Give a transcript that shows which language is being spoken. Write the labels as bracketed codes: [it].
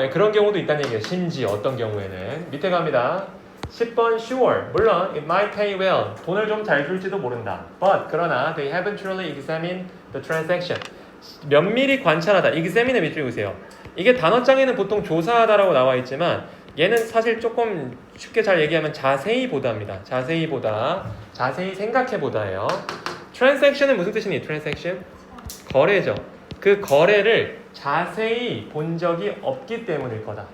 [ko] 예, 그런 경우도 있다는 얘기예요. 심지어 어떤 경우에는 밑에 갑니다. 10번 [en] sure, [ko] 물론 [en] it might pay well, [ko] 돈을 좀 잘 줄지도 모른다. [en] But [ko] 그러나 [en] they haven't truly examined the transaction. [ko] 면밀히 관찰하다. examine을 밑줄 그으세요. 이게 단어장에는 보통 조사하다라고 나와 있지만 얘는 사실 조금 쉽게 잘 얘기하면 자세히 보다입니다. 자세히 보다, 자세히 생각해 보다예요. transaction은 무슨 뜻이니? transaction? 거래죠. 그 거래를 자세히 본 적이 없기 때문일 거다.